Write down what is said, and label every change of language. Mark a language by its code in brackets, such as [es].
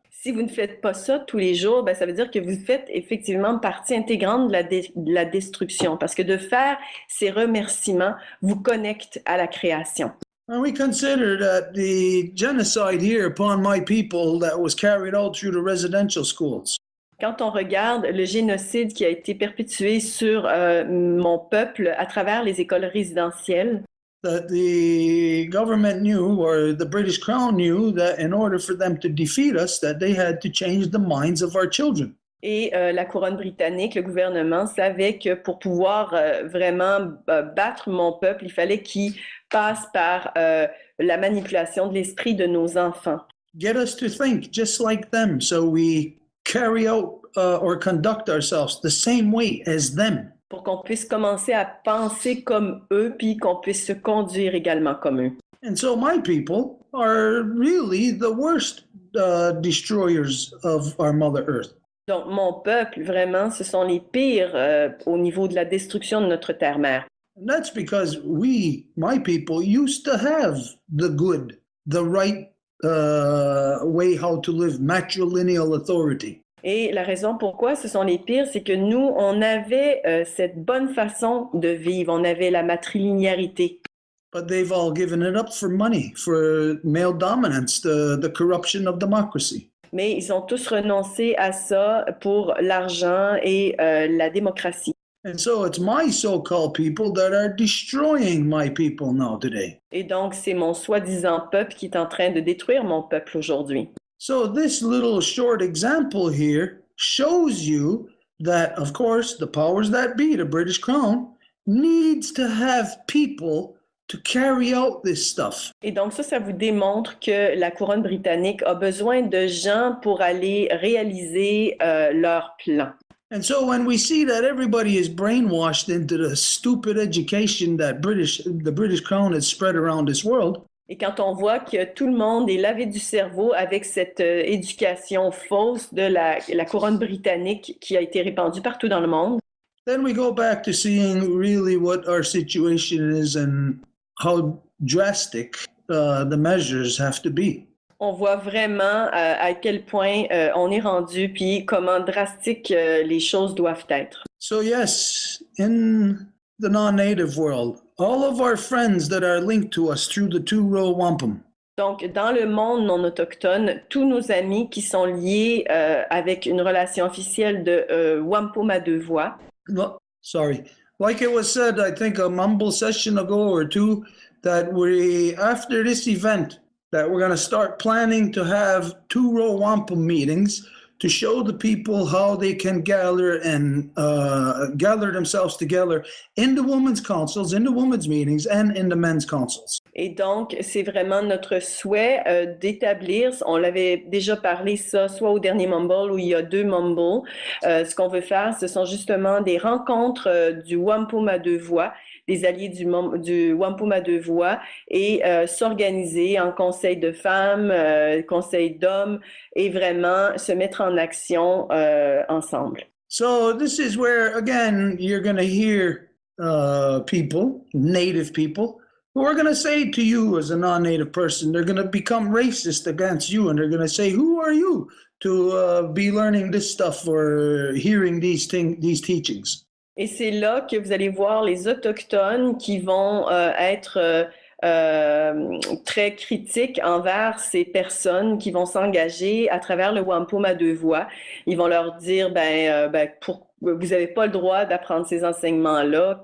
[fr] Si vous ne faites pas ça tous les jours, ben ça veut dire que vous faites effectivement partie intégrante de la destruction. Parce que de faire ces remerciements vous connecte à la création. [en] And we consider that the genocide here upon my people that was carried out through the residential schools. [fr] Quand on regarde le génocide qui a été perpétué sur mon peuple à travers les écoles résidentielles, [en] That the government knew, or the British Crown knew, that in order for them to defeat us, that they had to change the minds of our children. [fr] et la couronne britannique, le gouvernement savait que pour pouvoir vraiment battre mon peuple, il fallait qu'il passe par la manipulation de l'esprit de nos enfants. [en] Get us to think just like them, so we carry out or conduct ourselves the same way as them. [fr] Pour qu'on puisse commencer à penser comme eux, puis qu'on puisse se conduire également comme eux. [en] And so my people are really the worst destroyers of our Mother Earth. [fr] Donc, mon peuple, vraiment, ce sont les pires au niveau de la destruction de notre terre-mère. [en] And that's because we, my people, used to have the good, the right way how to live, matrilineal authority. [fr] Et la raison pourquoi ce sont les pires, c'est que nous, on avait cette bonne façon de vivre, on avait la matrilinéarité. [en] But they've all given it up for money, for male dominance, the corruption of democracy. [fr] Mais ils ont tous renoncé à ça pour l'argent et la démocratie. [en] And so it's my so-called people that are destroying my people now today. [fr] Et donc, c'est mon soi-disant peuple qui est en train de détruire mon peuple aujourd'hui. [en] So this little short example here shows you that, of course, the powers that be, the British Crown, needs to have people to carry out this stuff. [fr] Et donc ça vous démontre que la couronne britannique a besoin de gens pour aller réaliser leur plan. [en] And so when we see that everybody is brainwashed into the stupid education that the British Crown has spread around this world, [fr] et quand on voit que tout le monde est lavé du cerveau avec cette éducation fausse de la couronne britannique qui a été répandue partout dans le monde, [en] then we go back to seeing really what our situation is and how drastic the measures have to be. [fr] on voit vraiment à quel point on est rendu, puis comment drastique les choses doivent être. [en] So yes, in the non-native world, all of our friends that are linked to us through the two-row wampum. [fr] Donc, dans le monde non autochtone, tous nos amis qui sont liés avec une relation officielle de wampum à deux voix. [en] No, sorry. Like it was said, I think a mumble session ago or two, that we, after this event, that we're going to start planning to have two-row wampum meetings to show the people how they can gather and gather themselves together in the women's councils, in the women's meetings, and in the men's councils. [fr] Et donc, c'est vraiment notre souhait d'établir, on l'avait déjà parlé ça, soit au dernier Mumble ou il y a deux Mumble. Ce qu'on veut faire, ce sont justement des rencontres du wampum à deux voix, des alliés du wampum à deux voix, et s'organiser en conseil de femmes, conseil d'hommes, et vraiment se mettre en action ensemble. [en] So this is where, again, you're going to hear people, native people, who are going to say to you as a non-native person, they're going to become racist against you, and they're going to say, who are you to be learning this stuff or hearing these teachings? [fr] Et c'est là que vous allez voir les Autochtones qui vont être très critiques envers ces personnes qui vont s'engager à travers le wampum à deux voix. Ils vont leur dire, vous n'avez pas le droit d'apprendre ces enseignements-là.